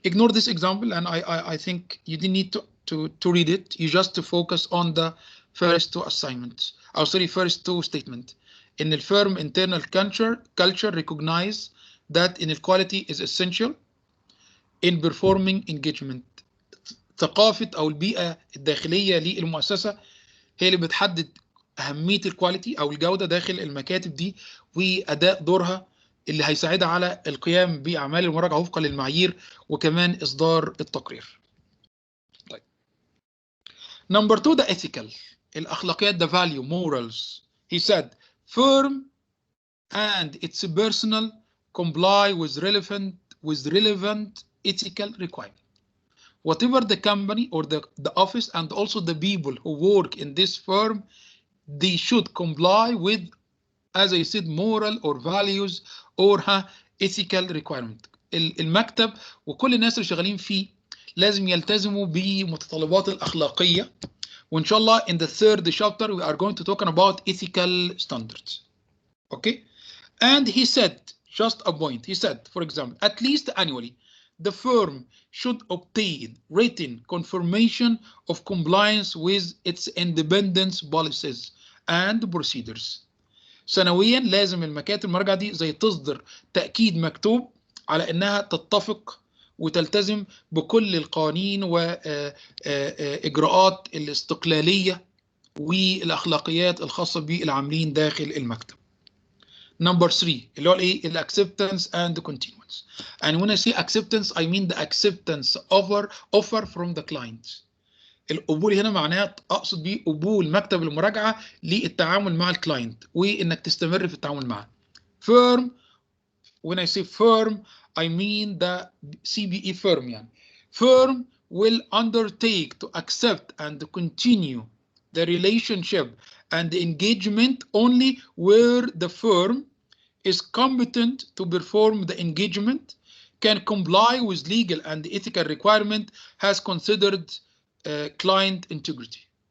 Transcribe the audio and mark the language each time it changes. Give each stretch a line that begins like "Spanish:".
English: Ignore this example, and I think you didn't need to read it. You just to focus on the first two assignments. Oh, sorry, first two statement. In the firm internal culture recognize that inequality is essential in performing engagement.
Arabic: ثقافة أو البيئة الداخلية للمؤسسة هي اللي بتحدد أهمية الكواليتي أو الجودة داخل المكاتب دي وأداء دورها اللي هيساعدها على القيام بأعمال المراجعة وفقا للمعايير وكمان إصدار التقرير. طيب.
English: Number 2 the ethical الأخلاقيات the value morals. He said firm and its personnel comply with relevant ethical requirements. Whatever the company or the office and also the people who work in this firm, they should comply with, as I said, moral or values or ethical requirement.
Arabic: المكتب وكل الناس اللي شغالين فيه لازم يلتزموا بمتطلبات الأخلاقية. وإن شاء الله
English: in the third chapter we are going to talk about ethical standards. Okay? And he said, just a point, he said, for example, at least annually, the firm should obtain written confirmation of compliance with its independence policies and procedures.
Arabic: سنويا لازم المكاتب المراجعة دي زي تصدر تأكيد مكتوب على إنها تتفق وتلتزم بكل القوانين وإجراءات الاستقلالية والأخلاقيات الخاصة بالعاملين داخل المكتب.
English: Number 3
Arabic: اللي هو الايه
English: acceptance and continuance. And when I say acceptance I mean the acceptance offer from the client.
Arabic: القبول هنا معناها اقصد بيه قبول مكتب المراجعه للتعامل مع الكلاينت وانك تستمر في التعامل معه.
English: Firm, when I say firm I mean the CBE firm يعني. Firm will undertake to accept and continue the relationship and the engagement only where the firm is competent to perform the engagement, can comply with legal and ethical requirement, has considered client integrity.